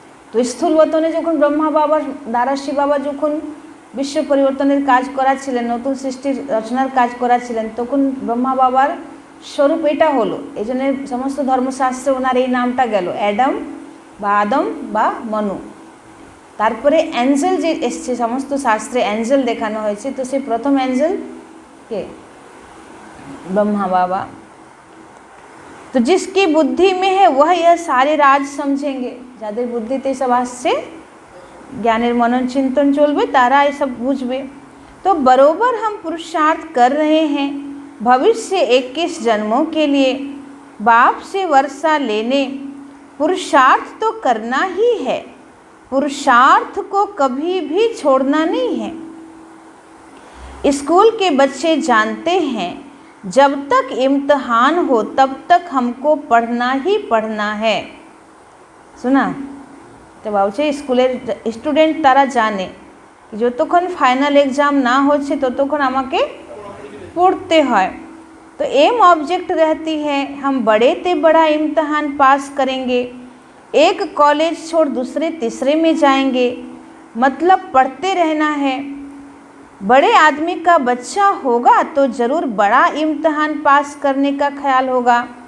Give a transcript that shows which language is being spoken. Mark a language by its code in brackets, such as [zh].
[bn] তো স্থূল বতনে যখন ব্রহ্মা বাবার দ্বারা শিব বাবা যখন বিশ্ব পরিবর্তনের কাজ করাছিলেন, নতুন সৃষ্টির রচনার কাজ করাছিলেন, তখন ব্রহ্মা বাবার স্বরূপ এটা হলো। এই জন্য সমস্ত ধর্মশাস্ত্রে ওনার এই নামটা গেল, অ্যাডাম বা আদম বা মনু। তারপরে অ্যাঞ্জেল যে এসছে, সমস্ত শাস্ত্রে অ্যাঞ্জেল দেখানো হয়েছে, তো সেই প্রথম অ্যাঞ্জেল কে? [hi] ब्रह्मा बाबा। तो जिसकी बुद्धि में है वह यह सारे राज समझेंगे। [bn] যাদের বুদ্ধিতে সব আসছে, জ্ঞানের মনন চিন্তন চলবে, তারা এই সব বুঝবে। [hi] तो बरोबर हम पुरुषार्थ कर रहे हैं भविष्य 21 जन्मों के लिए बाप से वर्षा लेने। पुरुषार्थ तो करना ही है, पुरुषार्थ को कभी भी छोड़ना नहीं है। स्कूल के बच्चे जानते हैं जब तक इम्तिहान हो तब तक हमको पढ़ना ही पढ़ना है। सुना? [bn] तो भावছে স্কুলের স্টুডেন্ট তারা জানে যতক্ষণ ফাইনাল এক্সাম না হচ্ছে ততক্ষণ আমাকে [hi] पढ़ते हैं। तो एम ऑब्जेक्ट रहती है हम बड़े से बड़ा इम्तिहान पास करेंगे, एक कॉलेज छोड़ दूसरे तीसरे में जाएंगे, मतलब पढ़ते रहना है। बड़े आदमी का बच्चा होगा तो ज़रूर बड़ा इम्तिहान पास करने का ख्याल होगा।